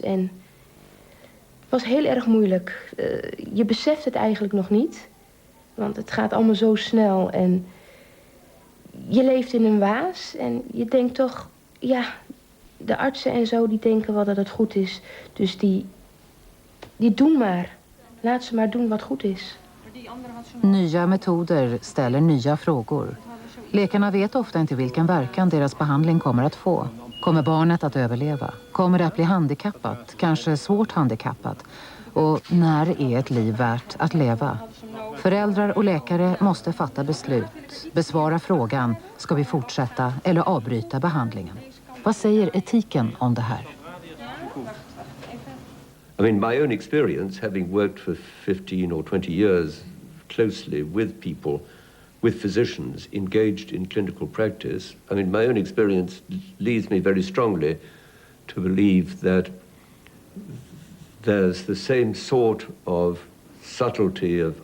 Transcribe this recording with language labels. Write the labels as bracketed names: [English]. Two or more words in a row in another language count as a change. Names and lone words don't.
[Dutch] En het was heel erg moeilijk. Je beseft het eigenlijk nog niet. Want het gaat allemaal zo snel. En je leeft in een waas. En je denkt toch, ja, de artsen en zo, die denken wel dat het goed is. Dus die doen maar. Laat ze maar doen wat goed is. [Swedish] Nya metoder ställer nya frågor. Läkarna vet ofta inte vilken verkan deras behandling kommer att få. Kommer barnet att överleva? Kommer det att bli handikappat? Kanske svårt handikappat? Och när är ett liv värt att leva? Föräldrar och läkare måste fatta beslut. Besvara frågan, ska vi fortsätta eller avbryta behandlingen? Vad säger etiken om det här? [English] I mean, my own experience, having worked for 15 or 20 years closely with people, with physicians engaged in clinical practice, I mean, my own experience leads me very strongly to believe that there's the same sort of subtlety of